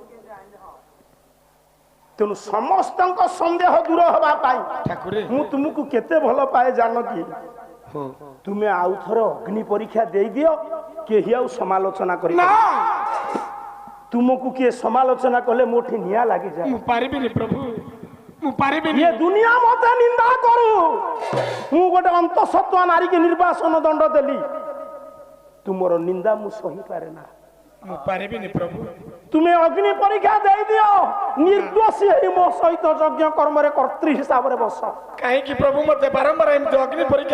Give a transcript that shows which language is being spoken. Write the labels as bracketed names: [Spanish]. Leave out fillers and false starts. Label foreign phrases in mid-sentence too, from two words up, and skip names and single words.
[Odia] ତେଣୁ ସମସ୍ତଙ୍କ ସନ୍ଦେହ ଦୂର ହେବା ପାଇଁ ଠାକୁରେ ମୁଁ ତୁମକୁ କେତେ ଭଲ ପାଏ ଜାନକୀ, ହଁ ତୁମେ ଆଉ ଥରେ ଅଗ୍ନି ପରୀକ୍ଷା ଦେଇଦିଅ, କେହି ଆଉ ସମାଲୋଚନା କରି ତୁମକୁ କିଏ ସମାଲୋଚନା କଲେ ମୋଠି ନିଆଁ ଲାଗିଯାଏ। ମୁଁ ପାରିବିନି ପ୍ରଭୁ, ମୁଁ ପାରିବିନି। ଏ ଦୁନିଆ ମତେ ନିନ୍ଦା କରୁ, ମୁଁ ଗୋଟେ ଅନ୍ତଃସତ୍ତ୍ୱ ନାରୀ କି ନିର୍ବାସନ ଦଣ୍ଡ ଦେଲି, ତୁମର ନିନ୍ଦା ମୁଁ ସହି ପାରେ ନା। ମୁଁ ପାରିବିନି ପ୍ରଭୁ। ତୁମେ ଅଗ୍ନି ପରୀକ୍ଷା ଦେଇ ଦିଅ, ନିର୍ଦ୍ଦୋଷୀ ହେଇ ମୋ ସହିତ ଯଜ୍ଞ କର୍ମରେ କର୍ତ୍ରୀ ହିସାବରେ ବସ। କାହିଁକି ପ୍ରଭୁ ମତେ ବାରମ୍ବାର ଏମିତି ଅଗ୍ନି ପରୀକ୍ଷା